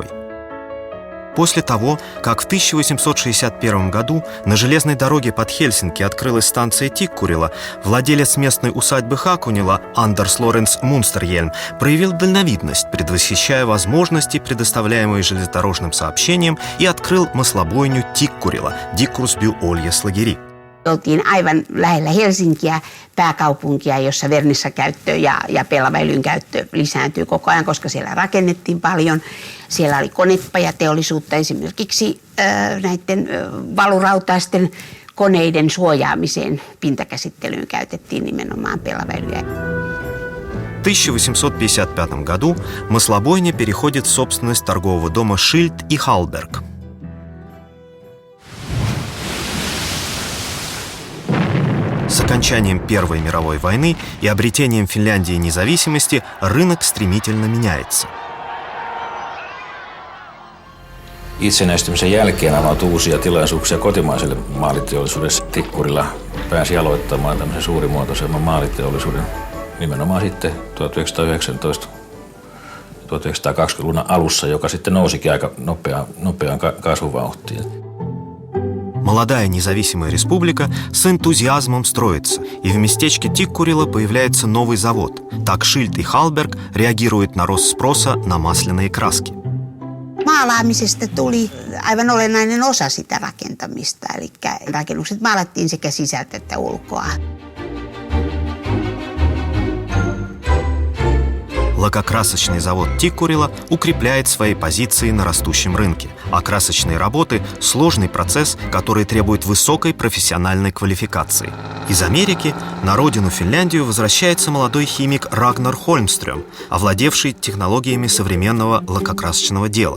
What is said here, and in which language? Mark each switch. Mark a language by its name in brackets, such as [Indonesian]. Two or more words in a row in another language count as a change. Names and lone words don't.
[Russian] После того, как в 1861 году на железной дороге под Хельсинки открылась станция Тиккурила, владелец местной усадьбы Хакунила Андерс Лоренс Мунстерьельм проявил дальновидность, предвосхищая возможности, предоставляемые железнодорожным сообщением, и открыл маслобойню Тиккурила Dickrusby Oljeslageri. [Finnish] Oltiin aivan lähellä Helsinkiä, pääkaupunkia, jossa vernissakäyttö ja pellaväylyn käyttö lisääntyy koko ajan, koska siellä rakennettiin paljon. Siellä oli konepajateollisuutta, esimerkiksi näiden valurautaisten koneiden suojaamiseen pintakäsittelyyn käytettiin nimenomaan pellaväylyä. [Russian] В 1855 году маслобойня переходит в собственность торгового дома Schild и Hallberg. С окончанием Первой мировой войны и обретением Финляндии независимости рынок стремительно меняется. [Finnish] Itsenäistymisen jälkeen avautui uusia tilaisuuksia kotimaiselle maaliteollisuudelle. Tikkurila pääsi aloittamaan tämmöisen suurimuotoisemman maaliteollisuuden nimenomaan sitten 1919-1920-luvun alussa, joka sitten nousikin aika nopeaan kasvuvauhtiin. [Russian] Молодая независимая республика с энтузиазмом строится, и в местечке Тиккурила появляется новый завод. Так Schild и Hallberg реагируют на рост спроса на масляные краски. [Finnish] Maalaamisesta tuli aivan olennainen osa sitä rakentamista, eli rakennukset maalattiin sekä sisältä että ulkoa. [Russian] Лакокрасочный завод Тиккурила укрепляет свои позиции на растущем рынке. А красочные работы – сложный процесс, который требует высокой профессиональной квалификации. Из Америки на родину Финляндию возвращается молодой химик Рагнар Хольмстрём, овладевший технологиями современного лакокрасочного дела.